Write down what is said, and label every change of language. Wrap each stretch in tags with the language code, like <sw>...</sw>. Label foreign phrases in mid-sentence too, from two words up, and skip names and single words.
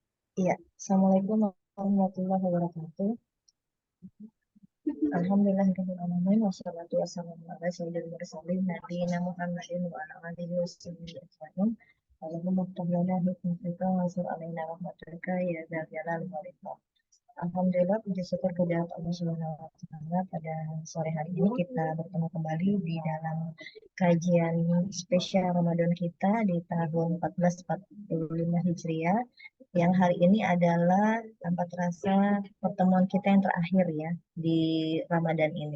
<ar>Iya, السلام عليكم ورحمة الله وبركاته. الحمد لله الرحمن الرحيم. والصلاة والسلام على سيد المرسلين نبينا محمد وعلى آله وصحبه أجمعين. اللهم اغفر لنا حكمك وانشر علينا رحمتك يا ذا الجلال والإكرام.</ar> <id>Alhamdulillah, puji syukur kehadirat</id> <ar>الله سبحانه وتعالى,</ar> <id>pada sore hari ini kita bertemu kembali di dalam kajian spesial Ramadan kita di tahun 1445 Hijriah, yang hari ini adalah tanpa terasa pertemuan kita yang terakhir ya di Ramadan ini.</id>